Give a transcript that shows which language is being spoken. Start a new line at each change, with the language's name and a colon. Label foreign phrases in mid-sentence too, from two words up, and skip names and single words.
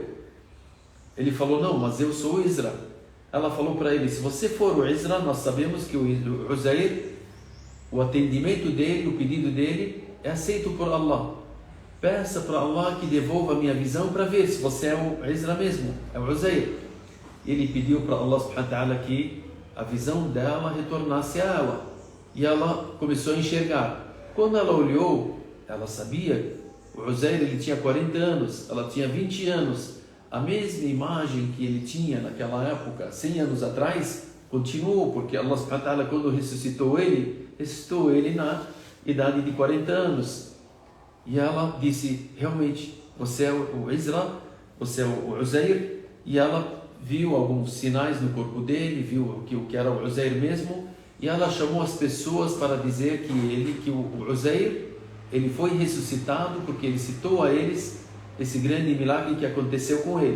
Portuguese: Ele falou, não, mas eu sou o Isra. Ela falou para ele, se você for o Isra, nós sabemos que o Uzair, o atendimento dele, o pedido dele é aceito por Allah. Peça para Allah que devolva a minha visão para ver se você é o Isra mesmo, é o Uzair. Ele pediu para Allah
Arabic: سبحانه وتعالى
Portuguese: que a visão dela retornasse a ela. E ela começou a enxergar. Quando ela olhou, ela sabia, o Uzair ele tinha 40 anos, ela tinha 20 anos. A mesma imagem que ele tinha naquela época, 100 anos atrás, continuou, porque Allah
Arabic: سبحانه وتعالى,
Portuguese: quando ressuscitou ele na idade de 40 anos. E ela disse, realmente, você é o Isra, você é o Uzair. E ela viu alguns sinais no corpo dele, viu que era o Uzair mesmo. E ela chamou as pessoas para dizer que o Uzair, ele foi ressuscitado, porque ele citou a eles esse grande milagre que aconteceu com ele.